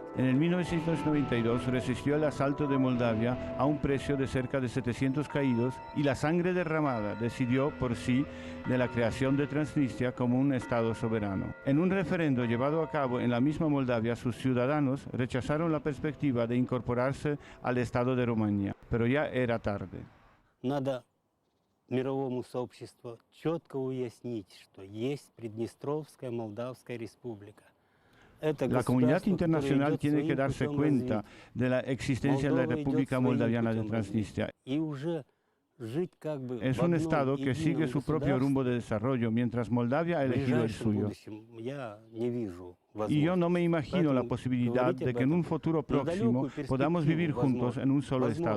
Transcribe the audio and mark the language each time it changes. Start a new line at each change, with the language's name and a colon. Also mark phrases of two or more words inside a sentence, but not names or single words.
Spanish: En el 1992 resistió el asalto de Moldavia a un precio de cerca de 700 caídos y la sangre derramada decidió por sí de la creación de Transnistria como un Estado soberano. En un referendo llevado a cabo en la misma Moldavia, sus ciudadanos rechazaron la perspectiva de incorporarse al Estado de Rumania, pero ya era tarde.
Russian: Мировому сообществу четко уяснить, что есть Приднестровская Молдавская Республика.
Spanish: La comunidad internacional tiene que darse cuenta de la existencia de la República Moldaviana de Transnistria. Es un Estado que sigue su propio rumbo de desarrollo, mientras Moldavia ha elegido el suyo. Y yo no me imagino la posibilidad de que en un futuro próximo podamos vivir juntos en un solo Estado.